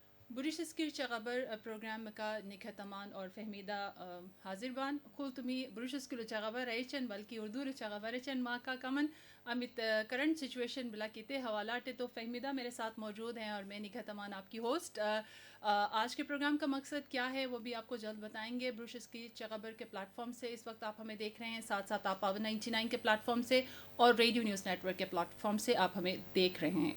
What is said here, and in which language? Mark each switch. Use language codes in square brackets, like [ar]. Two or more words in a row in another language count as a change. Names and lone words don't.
[bsk] برشسكير چغبر پروگرام کا نکھتمان اور فہمیدہ حاضر بان خول تمی برشسکلو چغبر ایچن بلکہ اردو چغبر ایچن ماں کا کمن امیت [en] current situation [bsk] بلا کیتے حوالات [ur] تو فہمیدہ میرے ساتھ موجود ہیں اور میں نکھتمان آپ کی ہوسٹ. آج کے پروگرام کا مقصد کیا ہے وہ بھی آپ کو جلد بتائیں گے. برشسکی چغبر کے پلیٹ فارم سے اس وقت آپ ہمیں دیکھ رہے ہیں, ساتھ ساتھ آپ پاور 99 کے پلیٹ فارم سے اور ریڈیو نیوز نیٹ ورک کے پلیٹ فارم سے آپ ہمیں دیکھ رہے ہیں.